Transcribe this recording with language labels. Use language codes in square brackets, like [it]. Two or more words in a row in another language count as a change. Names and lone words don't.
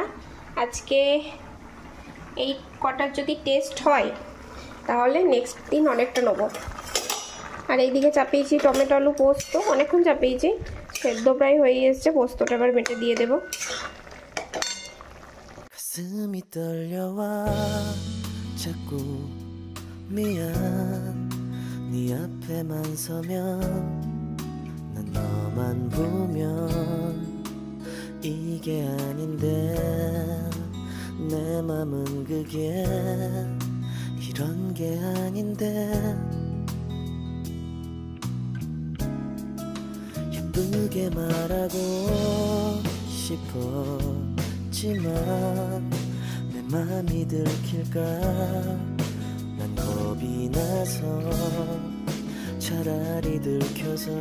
[bn] আজকে এই কটার যদি টেস্ট হয় তাহলে নেক্সট দিন অনেকটা নেবো। আর এইদিকে চাপিয়েছি টমেটো আলু পোস্ত, অনেকক্ষণ চাপিয়েছি, সেদ্ধ প্রায় হয়ে এসছে। পোস্তটা এবার বেটে দিয়ে দেবো। [ko] 가슴이 떨려와 자꾸 미안 네 앞에만 서면 난 너만 보면 이게 아닌데 내 맘은 그게 이런 게 아닌데 예쁘게 말하고 싶었지만 내 맘이 들킬까 난 겁이 나서 차라리 들켜서